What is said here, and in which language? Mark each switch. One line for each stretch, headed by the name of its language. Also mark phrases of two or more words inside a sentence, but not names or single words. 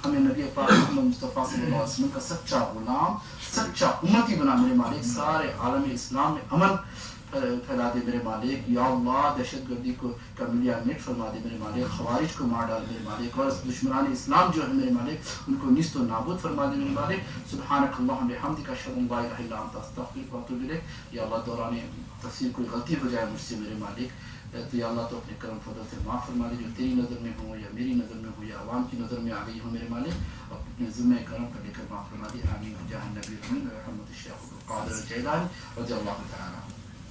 Urdu: ہمیں نبی پاک محمد مصطفیٰ
Arabic: صلی اللہ علیہ وسلم
Urdu: کا سچا غلام، سچا امتی بنا میرے مالک. سارے عالم اسلام میں امن پھیلا دے میرے مالک. یا اللہ دہشت گردی کو کا ملیا نیٹ فرما دے میرے مالک. خوارج کو مار ڈال میرے مالک، اور دشمنان اسلام جو ہے میرے مالک ان کو نیست و نابود فرما دے میرے مالک.
Arabic: سبحانک اللہم بحمدک اشہد ان لا الہ الا انت استغفرک واتوب الیک.
Urdu: یا اللہ دوران تفسیر کوئی غلطی ہو جائے مجھ سے میرے مالک تو یا اللہ تو اپنے کرم فضل سے معاف فرما دے، جو تیری نظر میں ہو یا میری نظر میں ہو یا عوام کی نظر میں آ گئی ہو میرے مالک، اپنے ذمہ کرم پر لے کر معاف فرما دے. آمین. جاہ نبی رحمت الشیخ القادر الجیلانی
Arabic: رضی اللہ تعالیٰ عنہ.